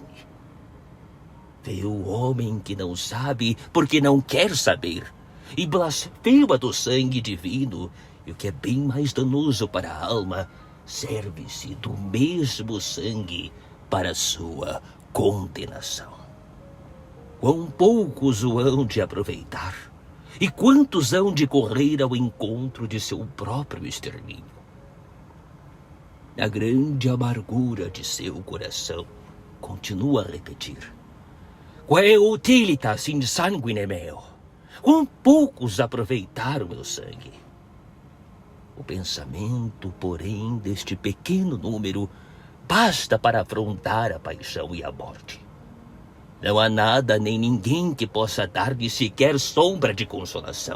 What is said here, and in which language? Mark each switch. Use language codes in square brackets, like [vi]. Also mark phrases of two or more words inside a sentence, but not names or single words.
[pt] Vê o homem que não sabe porque não quer saber e blasfema do sangue divino, e o que é bem mais danoso para a alma, serve-se do mesmo sangue para sua condenação. Quão poucos o hão de aproveitar, e quantos hão de correr ao encontro de seu próprio extermínio. A grande amargura de seu coração continua a repetir: [la] Quae utilitas in sanguine meo? [pt] Quão poucos aproveitaram meu sangue? O pensamento, porém, deste pequeno número basta para afrontar a paixão e a morte. Não há nada nem ninguém que possa dar-lhe sequer sombra de consolação.